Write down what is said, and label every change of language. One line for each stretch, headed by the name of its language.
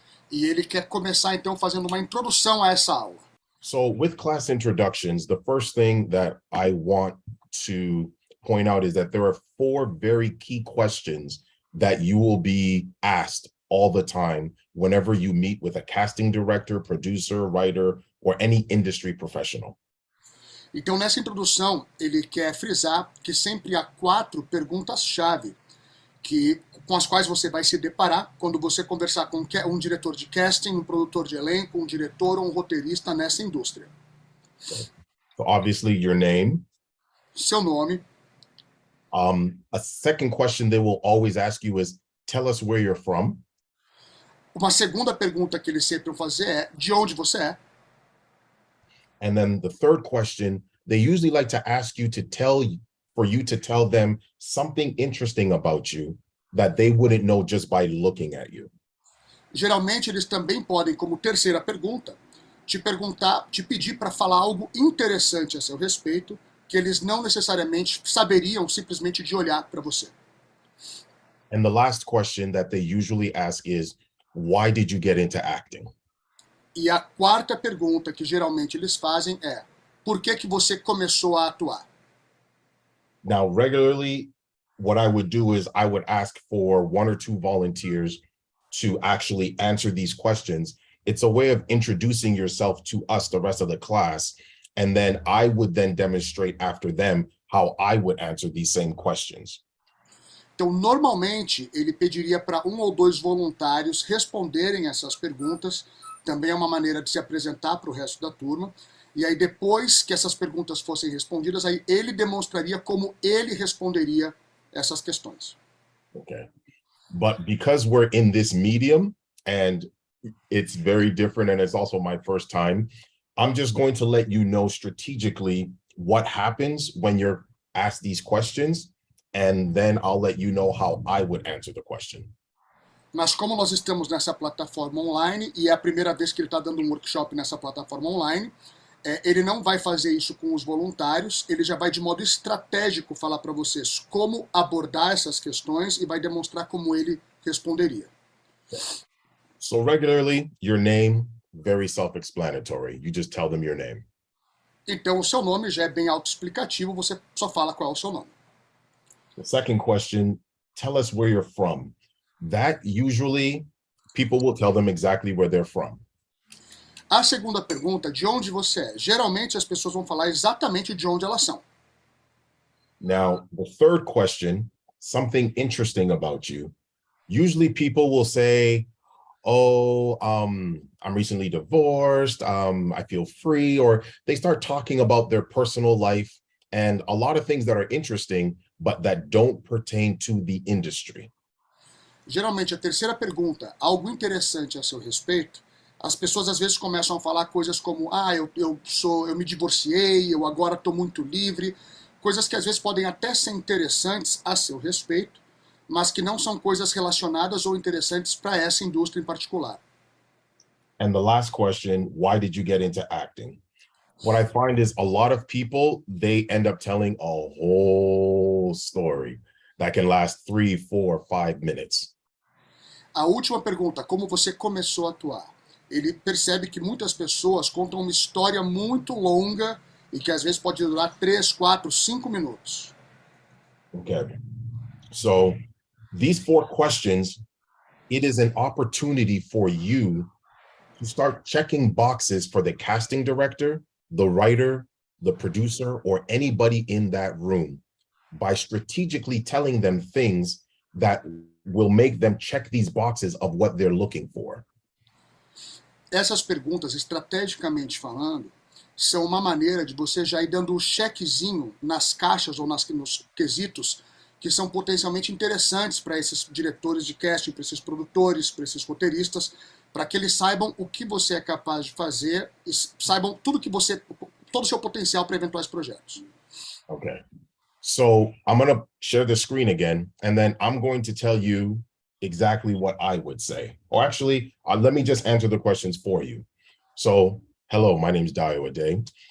Portuguese: E ele quer começar então fazendo uma introdução a essa aula.
English: So with class introductions, the first thing that I want to point out is that there are 4 very key questions that you will be asked all the time whenever you meet with a casting director, producer, writer, or any industry professional.
Portuguese: Então, nessa introdução, ele quer frisar que sempre há 4 perguntas-chave com as quais você vai se deparar quando você conversar com um diretor de casting, um produtor de elenco, um diretor ou um roteirista nessa indústria.
English: So obviously, your name.
Portuguese: Seu nome.
English: A second question they will always ask you is, tell us where you're from.
Portuguese: Uma segunda pergunta que eles sempre vão fazer é, de onde você é?
English: And then the third question, they usually like to ask you for you to tell them something interesting about you that they wouldn't know just by looking at you.
Portuguese: Geralmente eles também podem, como terceira pergunta, te pedir para falar algo interessante a seu respeito, que eles não necessariamente saberiam simplesmente de olhar para você.
English: And the last question that they usually ask is, why did you get into acting?
Portuguese: E a quarta pergunta que geralmente eles fazem é, por que você começou a atuar?
English: Now, regularly, what I would do is I would ask for 1 or 2 volunteers to actually answer these questions. It's a way of introducing yourself to us, the rest of the class, and then I would then demonstrate after them how I would answer these same questions.
Portuguese: Então, normalmente, ele pediria para 1 ou 2 voluntários responderem essas perguntas. Também é uma maneira de se apresentar para o resto da turma. E aí, depois que essas perguntas fossem respondidas, aí ele demonstraria como ele responderia essas questões.
English: Okay. But because we're in this medium and it's very different and it's also my first time, I'm just going to let you know strategically what happens when you're asked these questions and then I'll let you know how I would answer the question.
Portuguese: Mas como nós estamos nessa plataforma online, e é a primeira vez que ele está dando um workshop nessa plataforma online, ele não vai fazer isso com os voluntários, ele já vai de modo estratégico falar para vocês como abordar essas questões e vai demonstrar como ele responderia.
English: So regularly, your name, very self-explanatory. You just tell them your name.
Portuguese: Então o seu nome já é bem autoexplicativo, você só fala qual é o seu nome.
English: The second question, tell us where you're from. That usually people will tell them exactly where they're from.
Portuguese: A segunda pergunta, de onde você é? Geralmente as pessoas vão falar exatamente de onde elas são.
English: Now, the third question, something interesting about you. Usually people will say, oh, I'm recently divorced, I feel free, or they start talking about their personal life and a lot of things that are interesting, but that don't pertain to the industry.
Portuguese: Geralmente a terceira pergunta, algo interessante a seu respeito, as pessoas às vezes começam a falar coisas como, eu me divorciei, eu agora estou muito livre, coisas que às vezes podem até ser interessantes a seu respeito, mas que não são coisas relacionadas ou interessantes para essa indústria em particular.
English: And the last question, why did you get into acting? What I find is a lot of people, they end up telling a whole story that can last 3, 4, 5 minutes.
Portuguese: A última pergunta, como você começou a atuar? Ele percebe que muitas pessoas contam uma história muito longa e que às vezes pode durar 3, 4, 5 minutos.
English: Okay. So these 4 questions, it is an opportunity for you to start checking boxes for the casting director, the writer, the producer, or anybody in that room by strategically telling them things that will make them check these boxes of what they're looking for.
Portuguese: Essas perguntas, estrategicamente falando, são uma maneira de você já ir dando um chequezinho nas caixas ou nos quesitos que são potencialmente interessantes para esses diretores de casting, para esses produtores, para esses roteiristas, para que eles saibam o que você é capaz de fazer e saibam todo o seu potencial para eventuais projetos.
English: Okay. So I'm going to share the screen again, and then I'm going to tell you exactly what I would say. Or actually, let me just answer the questions for you. So, hello, my name is Dayo Ade.